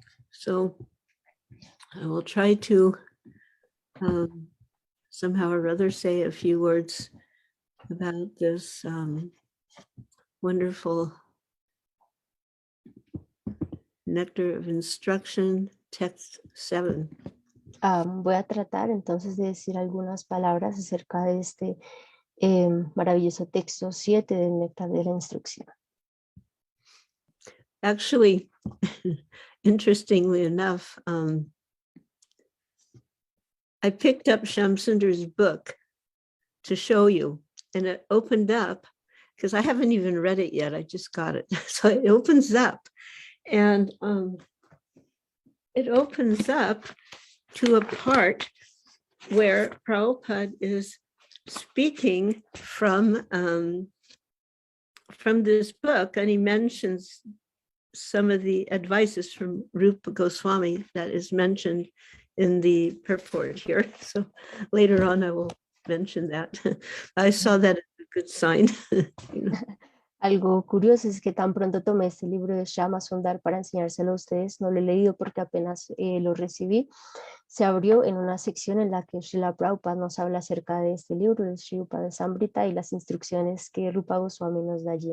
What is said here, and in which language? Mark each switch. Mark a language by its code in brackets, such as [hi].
[en] So I will try to somehow or other say a few words about this wonderful nectar of instruction, text 7. [es] Voy a tratar entonces de decir algunas palabras acerca de este maravilloso texto 7 del néctar de la instrucción. [en] Actually, interestingly enough, I picked up Shamsunder's book to show you, and it opened up, because I haven't even read it yet, I just got it. So it opens up, and it opens up to a part where Prabhupada is speaking from this book, and he mentions some of the advices from Rupa Goswami that is mentioned in the purport here. So later on I will mention that. I saw that as a good sign. [es] Algo curioso es que tan pronto tomé este libro de Shama Sundar para enseñárselo a ustedes, no lo he leído porque apenas lo recibí. Se abrió en una sección en la que Srila Prabhupada nos habla acerca de este libro, de Sri Upadesamrta, y las instrucciones que Rupa Goswami nos da allí.